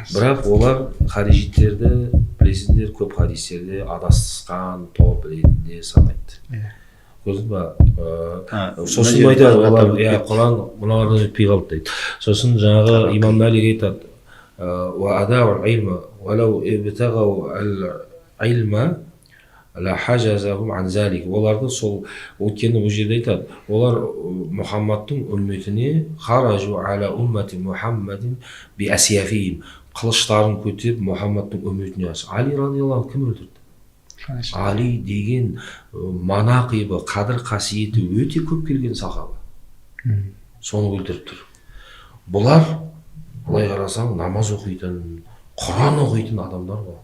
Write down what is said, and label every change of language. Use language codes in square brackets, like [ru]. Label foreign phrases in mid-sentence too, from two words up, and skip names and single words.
[kk] Бірақ олар харижиттерді білесіңдер, көп хадистерде адасқан топ ретінде санайды. Көрдіңіз ба? Сосын айтады олар, Құран мыналардан өтпей қалды дейді. Сосын жаңағы имам Малик айтады: [ar] وأدوا العلم ولو ابتغوا العلم لا حجزهم عن ذلك. [kk] Оларды сол өткені бұл жерде айтады, олар Мұхаммадтың үмметіне [ar] خرجوا على أمة محمد بأسيافهم, [kk] қылыштарын көтеріп Мұхаммадтың үмметіне аш. Али [ar] رضي الله عنه [kk] кім өлтірді? Али деген манақибы, қадір қасиеті өте көп келген сахаба. Соны өлтіріп тұр. Бұлар былай қарасаң намаз оқитын, Құран оқитын адамдар ғой.